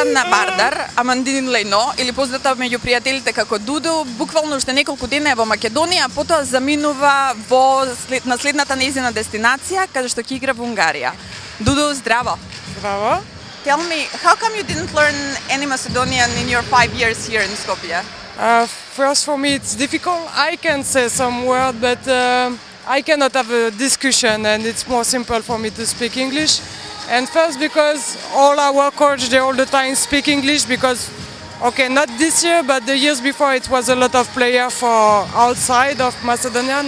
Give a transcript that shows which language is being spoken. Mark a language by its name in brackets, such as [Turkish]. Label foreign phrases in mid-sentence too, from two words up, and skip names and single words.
[Macedonian] Вардар, Амандин Лејно, или позната меѓу пријателите како Дуду, буквално уште неколку дена е во Македонија, а потоа заминува на следната нејзина дестинација, каде што ќе игра во Унгарија. Дуду, здраво! Bravo. [English] Tell me, how come you didn't learn any Macedonian in your 5 years here in Skopje? First, for me, it's difficult. I can say some word, but I cannot have a discussion, and it's more simple for me to speak English. And first, because all our coach, they all the time speak English, because, okay, not this year, but the years before, it was a lot of players for outside of Macedonian.